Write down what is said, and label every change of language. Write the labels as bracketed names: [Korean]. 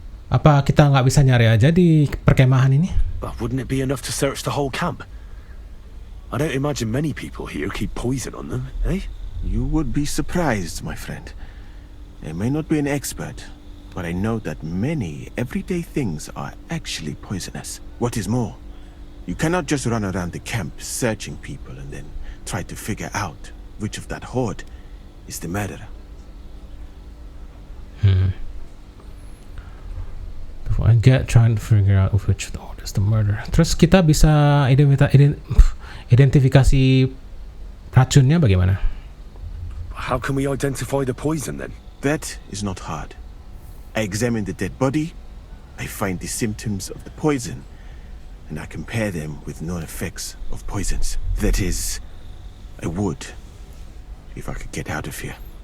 [Indonesian] Apa kita nggak bisa nyari aja di perkemahan ini? [English] But wouldn't it be enough to search the whole camp? I don't imagine many people here keep poison on them, eh? You would be surprised, my friend. I may not be an expert, but I know that many everyday things are actually poisonous. What is more, you cannot just run around the camp searching people and then try to figure out which of that horde is the murderer. Before I get trying to figure out which of the horde is the murderer. [Indonesian] Terus kita bisa identifikasi racunnya bagaimana? [English] How can we identify the poison then? That is not hard. I examine the dead body, I find the symptoms of the poison, and I compare them with known effects of poisons. That is, I would, if I could get out of here.